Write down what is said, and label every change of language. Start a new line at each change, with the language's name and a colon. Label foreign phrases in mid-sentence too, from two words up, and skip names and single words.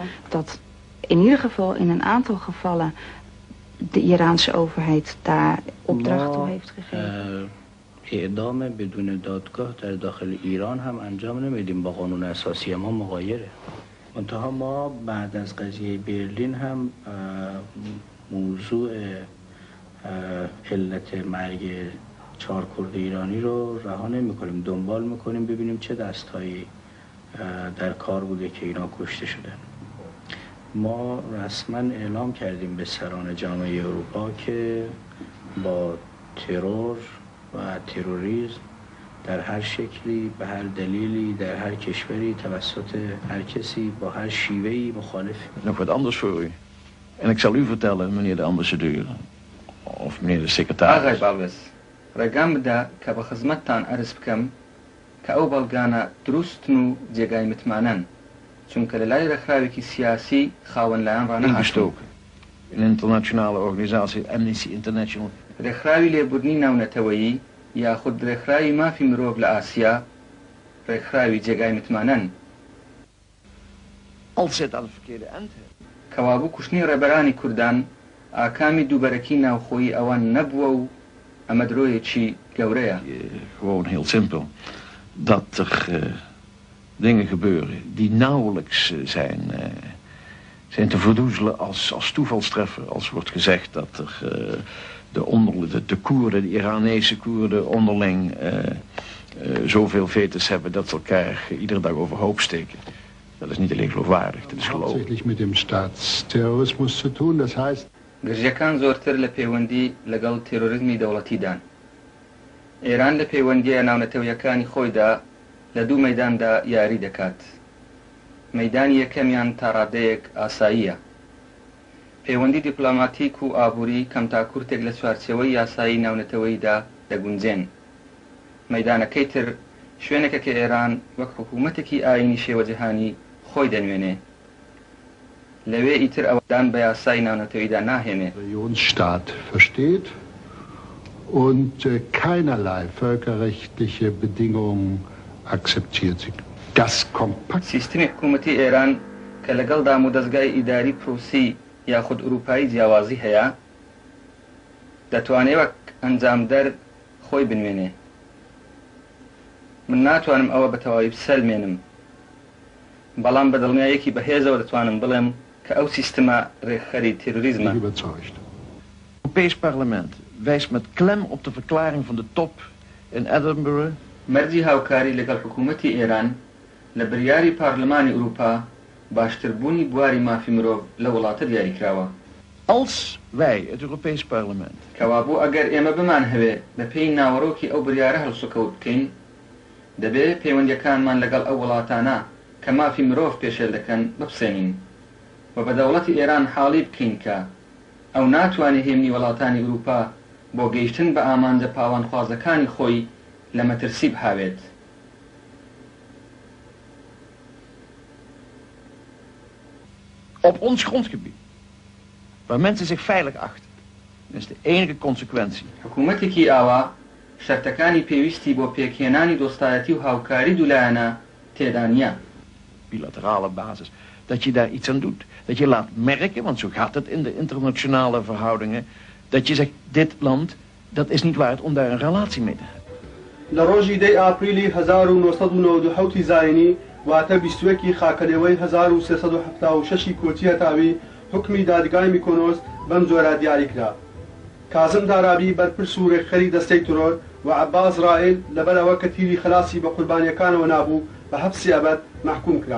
Dutch: Dat in ieder geval in een aantal gevallen de Iraanse overheid daar opdracht toe heeft gegeven.
Persian: اعدام بدون دادگاه در داخل ایران هم انجام نمیدیم، با قانون اساسی ما مغایره. منتها ما بعد از قضیه برلین هم موضوع علت مرگ 4 کرد ایرانی رو رها نمی‌کنیم، دنبال می‌کنیم ببینیم چه دستایی در کار بوده که اینا کشته شدن. ما رسما اعلام کردیم به سران جامعه اروپا که با ترور و تروریسم در هر شکلی، به هر دلیلی، در هر کشوری توسط هر کسی با هر شیوه‌ای مخالفیم.
Dutch: Nog wat anders voor u. En ik zal u vertellen, meneer de ambassadeur. Of meneer de secretaris.
Central Kurdish: ئاغای باڵێز، ڕێگام بدا کە بە خزمەتتان ئەرز بکەم کە ئەو بەڵگانە دروستن و جێگای متمانەن، چونکە لە لای ڕێکخراوێکی سیاسی خاوەن لایەن ڕانەهاتووە.
Dutch: Een internationale organisatie, Amnesty International.
Central Kurdish: ڕێکخراوی لێبوردنی ناونەتەوەیی یاخود ڕێکخراوی مافی مرۆڤ لە ئاسیا ڕێکخراوی جێگای متمانەن کەوابوو کوشتنی ڕێبەرانی کوردان ئاکامی دووبەرەکی ناوخۆیی ئەوان نەبووە و ئەمە درۆیەکی گەورەیە.
Dutch: Gewoon heel simpel. Dat er dingen gebeuren die nauwelijks zijn te verdoezelen als toevalstreffer. Als wordt gezegd dat er de Koerden, de Iranese Koerden onderling zoveel vetes hebben dat ze elkaar iedere dag overhoop steken. Dat is niet alleen geloofwaardig, dat is geloof.
German: Hauptsächlich mit dem Staatsterrorismus zu tun, das heißt...
Central Kurdish: گرژەکان زۆرتر لە پەیوەندی لەگەڵ تێرۆریزمی دەوڵەتیدان. ئێران لە پەیوەندیە ناونەتەوەیەکانی خۆیدا لە دوو مەیداندا یاری دەکات. مەیدانی یەکەمیان تا ڕادەیەک ئاساییە. پەیوەندی دیپلۆماتیک و ئابووری کەم تا کورتێک لە چوارچێوەی یاسایی ناونەتەوەییدا دەگونجێن. مەیدانەکەی تر شوێنێکە کە ئێران وەک حکوومەتێکی ئاینی شێوەجیهانی خۆی دەنوێنێ. لەوێ ئیتر ئەوەدان بە یاسای ناونەتەوەییدا ناهێنێ.
German: Staat versteht und keinerlei völkerrechtliche Bedingungen akzeptiert. Das kompakt.
Central Kurdish: سیستمی حکوومەتی ئێران کە لەگەڵ دام و دەستگای ئیداری پرۆسی یاخود ئوروپایی جیاوازی هەیە دەتوانێت وەک ئەنجامدەر خۆی بنوێنێ. من ناتوانم ئەوە بە تەواوی بسەلمێنم، بەڵام بە دڵنیاییەکی بەهێزەوە دەتوانم بڵێم کە ئەو سیستەمە ڕێکخەری تێروریزمە.
Dutch: Het Europees Parlement wijst met klem op de verklaring van de top in Edinburgh.
Central Kurdish: مەرجی هاوکاری لەگەڵ حکوومەتی ئێران لە بڕیاری پارلەمانی ئوروپا باشتربوونی بواری مافی مرۆڤ لە وڵاتە دیاریکراوە.
Dutch: Als wij, het Europees Parlement,
Central Kurdish: کەوابوو ئەگەر ئێمە بمان هەوێ بە پێی ناوەڕۆکی ئەو بڕیارە هەڵسوکەوت بکەین دەبێت پەیوەندیەکانمان لەگەڵ ئەو وڵاتانە کە مافی مرۆڤ پێشێل دەکەن بپسێنین و بە دەوڵەتی ئێران حاڵی بکەین کە ئەو ناتوانێت هێمنی وڵاتانی ئوروپا بۆ گەیشتن بە ئامانجە پاڵانخوازەکانی خۆی لە مەترسی بهاوێت.
Dutch: op ons grondgebied, waar mensen zich veilig achten. Dat is de enige consequentie.
Central Kurdish: حکوومەتێکی ئاوا شەرتەکانی پێویستی بۆ پێکهێنانی دۆستایەتی و هاوکاری دوولایەنە تێدا نییە.
Dutch: Bilaterale basis. Dat je daar iets aan doet. Dat je laat merken, want zo gaat het in de internationale verhoudingen, dat je zegt, dit land, dat is niet waard om daar een relatie mee te hebben.
Central Kurdish: لە ڕۆژی 10 ئاپریلی 1992 زاینی واتە 21 خاکەلێوەی 1376 کۆچی هەتاوی حکمی دادگای میکۆنۆس بەم جۆرە دیاری کرا. کازم دارابی بەرپرس و ڕێکخەری دەستەی ترۆر و عەباس ڕائیل لەبەرەوە کە تیری خلاسی بە قوربانیەکانەوە نابوو بە حەبسی ئەبەد مەحکوم کران.